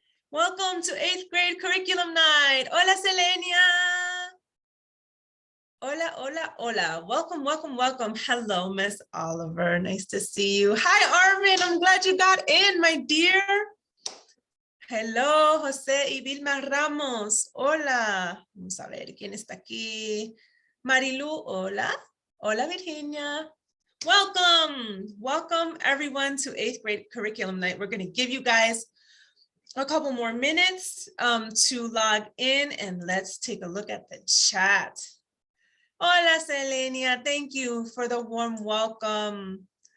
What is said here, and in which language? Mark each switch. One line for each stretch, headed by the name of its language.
English: Welcome to 8th grade curriculum night.
Spanish: Hola, Selenia. Hola, hola, hola.
English: Welcome, welcome, welcome. Hello, Miss Oliver. Nice to see you. Hi, Arvin. I'm glad you got in, my dear.
Spanish: Hello, José y Vilma Ramos. Hola. Vamos a ver quién está aquí. Marilu, hola. Hola, Virginia. Welcome.
English: Welcome, everyone, to 8th grade curriculum night. We're going to give you guys a couple more minutes to log in, and let's take a look at the chat. Hola, Selenia. Thank you for the warm welcome.